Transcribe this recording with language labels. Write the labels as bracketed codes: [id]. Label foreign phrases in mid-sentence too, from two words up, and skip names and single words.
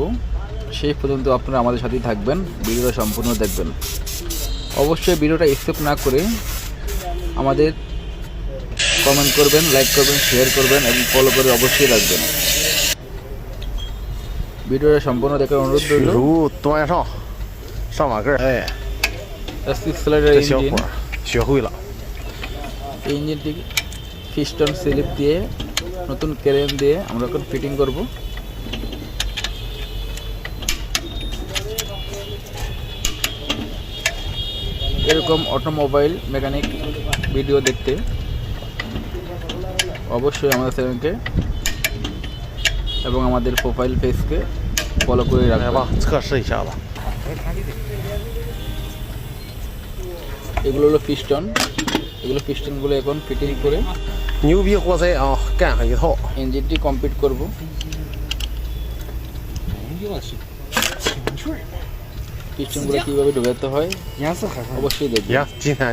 [bn] সেই পর্যন্ত আপনারা আমাদের সাথেই থাকবেন, ভিডিওটা সম্পূর্ণ দেখবেন। অবশ্যই ভিডিওটা স্কিপ না করে আমাদের কমেন্ট করবেন, লাইক করবেন, শেয়ার করবেন এবং ফলো করে অবশ্যই রাখবেন। ভিডিওটা সম্পূর্ণ দেখার অনুরোধ রইল। [zh] 取出端上上马盖儿，哎， [bn] 6 সিলিন্ডার [zh] 这小 [bn] ইঞ্জিন। [zh] 伙儿学会了。 [bn] এই ইঞ্জিনটি [en] piston slip [bn] দিয়ে নতুন ক্রেন দিয়ে আমরা এখন ফিটিং করব। এরকম [en] automobile mechanic [bn] ভিডিও দেখতে অবশ্যই আমাদের চ্যানেলকে এবং আমাদের [en] profile pageke [bn] ফলো করে [zh] 来 [bn] রাখবেন। [zh] 吧，测试一下子。 [bn] এগুলো হলো পিস্টন, এগুলো পিস্টনগুলো এখন ফিটিং করে [zh] 牛逼活塞啊，干上一套。 [bn] ইঞ্জিনটি কমপ্লিট করব। পিস্টনগুলো কীভাবে ঢোকাতে হয় অবশ্যই দেখবেন। [zh] 行，今天呢。